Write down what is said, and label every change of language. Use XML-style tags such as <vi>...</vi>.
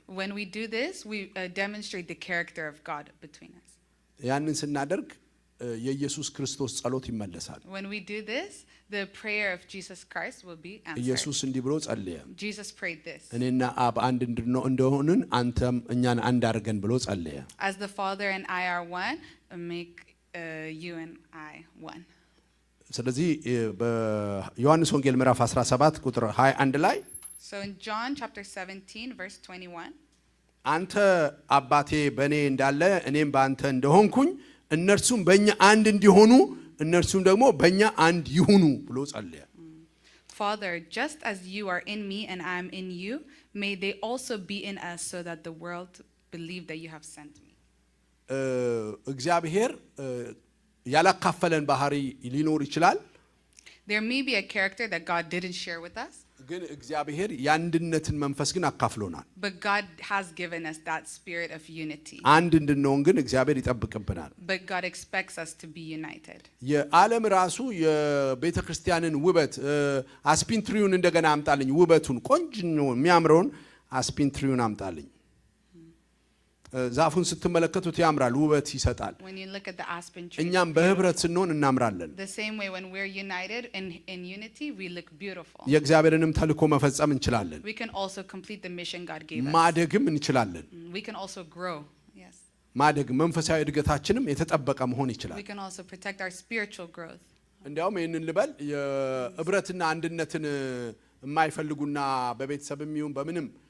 <en>When we do this, we demonstrate the character of God between us.</en> <am>ያንን ስናደርግ የኢየሱስ ክርስቶስ ጸሎት ይመለሳል።</am> <en>When we do this, the prayer of Jesus Christ will be answered.</en> <am>ኢየሱስ እንዲህ ብሎ ጸለየ።</am> <en>Jesus prayed this.</en> <am>እኔና አብ አንድ እንደሆንን አንተም እኛን አንድ አድርገን ብሎ ጸለየ።</am> <en>As the Father and I are one, make you and I one.</en> <am>ስለዚህ በዮሐንስ ወንጌል ምዕራፍ 17 ቁጥር 21 ላይ</am> <en>So in John chapter 17 verse 21,</en> <am>አንተ አባቴ በእኔ እንዳለ እኔም በአንተ እንደሆንኩኝ እነርሱም በእኛ አንድ እንዲሆኑ እነርሱም ደግሞ በእኛ አንድ ይሁኑ ብሎ ጸለየ።</am> <en>Father, just as you are in me and I am in you, may they also be in us so that the world believe that you have sent me.</en> <am>እግዚአብሔር ያላካፈለን ባህሪ ሊኖር ይችላል።</am> <en>There may be a character that God didn't share with us,</en> <am>ግን እግዚአብሔር የአንድነትን መንፈስ ግን አካፍሎናል።</am> <en>but God has given us that spirit of unity.</en> <am>አንድ እንድንሆን ግን እግዚአብሔር ይጠብቅብናል።</am> <en>But God expects us to be united.</en> <am>የዓለም ራሱ የቤተ ክርስቲያንን ውበት አስፒን ትሪውን እንደገና አምጣልኝ፣ ውበቱን ቆንጆ የሚያምረውን አስፒን ትሪውን አምጣልኝ። ዛፉን ስትመለከቱት ያምራል፣ ውበት ይሰጣል።</am> <en>When you look at the aspen tree,</en> <am>እኛም በህብረት ስንሆን እናምራለን።</am> <en>the same way when we're united in unity, we look beautiful.</en> <am>የእግዚአብሔርንም ተልእኮ መፈጸም እንችላለን።</am> <en>We can also complete the mission God gave us.</en> <am>ማደግም እንችላለን።</am> <en>We can also grow. Yes.</en> <am>ማደግ መንፈሳዊ እድገታችንም የተጠበቀ መሆን ይችላል።</am> <en>We can also protect our spiritual growth.</en> <am>እንዲያውም ይህንን ልበል የህብረትና አንድነትን የማይፈልጉና በቤተሰብም ይሁን በምንም</am>